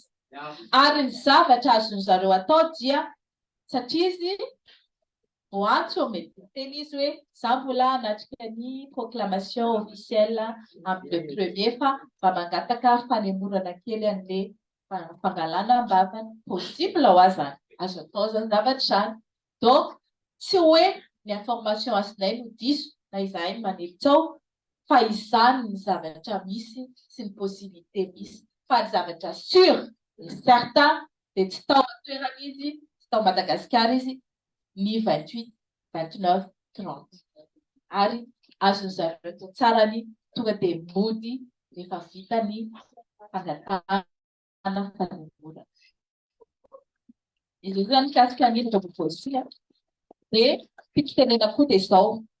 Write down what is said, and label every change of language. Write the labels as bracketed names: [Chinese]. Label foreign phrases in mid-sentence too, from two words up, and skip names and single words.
[Malagasy] Ary ny zavatra azony zareo atao dia satria izy voantso mety teny izy hoe za mbola anatrika ny [French] proclamation officielle [Malagasy] amin'ny le premier fa mba mangataka fanemorana kely an'le fangalana am-bavany possible ho azany. Azo atao zany zavatra zany. Donc tsy hoe ny information azonay no diso na izahay manelitsao fa izany ny zavatra misy sy ny possibilité misy. Fa ny zavatra [French] sûr et certain [Malagasy] dia tsy tao an-toeran'izy, tsy tao Madagasikara izy ny 28, 29, 30. Ary azony zareo tao tsarany tonga dia mody rehefa vita ny fangatahana fanemorana. Izy zany mikasika ny vovosia dia fititenena koa dia izao.